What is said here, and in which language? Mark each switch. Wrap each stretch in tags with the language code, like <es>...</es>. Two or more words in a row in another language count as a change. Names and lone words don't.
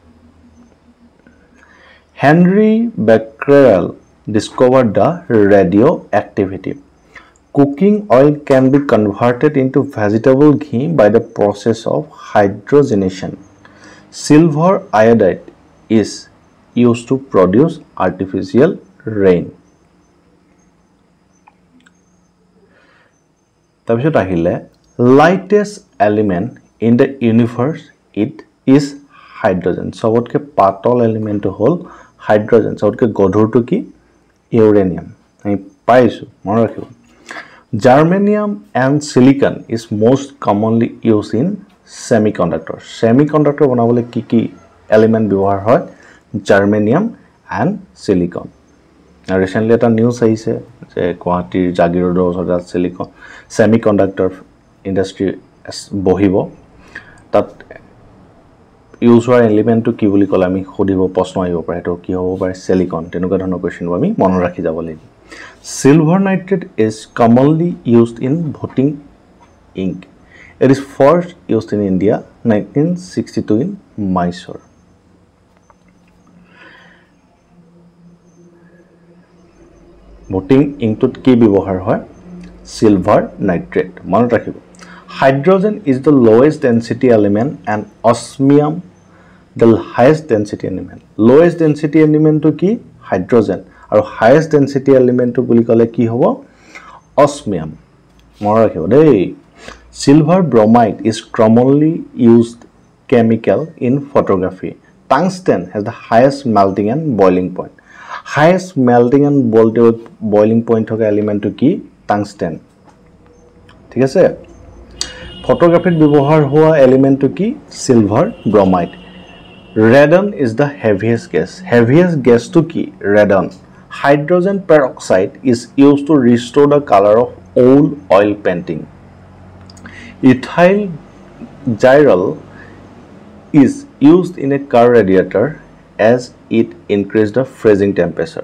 <en>Henry Becquerel discovered the radioactivity. Cooking oil can be converted into vegetable ghee by the process of hydrogenation. Silver iodide is used to produce artificial rain.</en> <as>তাৰপিছত আহিলে</as> <en>lightest element in the universe, it is hydrogen.</en> <as>সবতকে পাতল এলিমেন্ট হল হাইড্রোজেন, সবতকে গধুৰটো কি? ইউৰেনিয়াম. আমি পাইছো, মনত ৰাখিব.</as> <en>Germanium and silicon is most commonly used in semiconductors.</en> <as>Semiconductor বনাবলৈ কি এলিমেন্ট ব্যৱহাৰ হয়?</as> <en>Germanium and silicon.</en> <as>Recently এটা নিউজ আহিছে যে গুৱাহাটীৰ জাগিৰোডৰ ওচৰত সিলিকন সেমিকন্ডাক্টৰ ইন্ডাস্ট্ৰি বহিব, তাত ইউজ হোৱা এলিমেন্টটো কি বুলি ক'লে আমি সুধিব, প্ৰশ্ন আহিব পাৰে, সেইটো কি হ'ব পাৰে? সিলিকন. তেনেকুৱা ধৰণৰ কোৱেশ্চনবোৰ আমি মনত ৰাখি যাব লাগিব.</as> <en>Silver nitrate is commonly used in voting ink. It is first used in India 1962 in Mysore. Voting ink</en> <as>টো কি ব্যবহার হয়?</as> <en>Silver nitrate.</en> <as>মনত রাখিব.</as> <en>Hydrogen is the lowest density element and osmium the highest density element. Lowest density element</en> <as>টো কি? Hydrogen. আৰু</as> <en>highest density element</en> <as>to বুলি ক'লে কি হ'ব? Osmium. মনত ৰাখিব দেই.</as> <en>Silver bromide is commonly used chemical in photography. Tungsten has the highest melting and boiling point. Highest melting and boiling point</en> <as>থকা এলিমেন্টটো কি?</as> <en>Tungsten.</en> <as>ঠিক আছে? ফটোগ্ৰাফিত ব্যৱহাৰ হোৱা এলিমেন্টটো কি?</as> <en>Silver bromide. Radon is the heaviest gas. Heaviest gas</en> <as>টো কি?</as> <en>Radon. Hydrogen peroxide is used to restore the color of old oil painting. Ethyl gyrol is used in a car radiator as it increases the freezing temperature.</en>